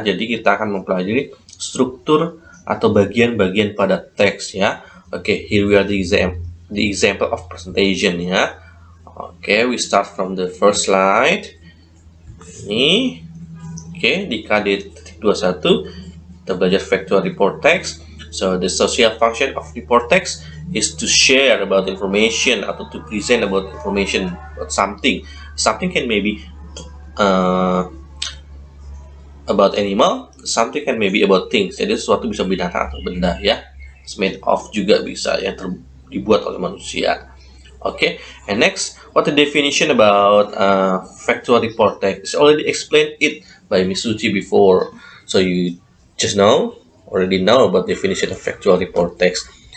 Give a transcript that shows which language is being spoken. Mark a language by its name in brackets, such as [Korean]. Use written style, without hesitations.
[Indonesian] Jadi kita akan mempelajari struktur atau bagian-bagian pada teks ya. [English] Okay, here we are the example of presentation ya. Okay, we start from the first slide. [Indonesian] Ini, di KD.21 kita belajar [English] factual report text. So the social function of report text is to share about information atau to present about information about something. Something can maybe about animal, something can maybe about things. [Indonesian] Jadi sesuatu bisa binatang atau benda ya. [English] It's made of [Indonesian] juga bisa yang dibuat oleh manusia. [English] Okay, and next, what the definition about factual report text? Already explained it by Miss Suchi before, so you just already know about definition of factual report text.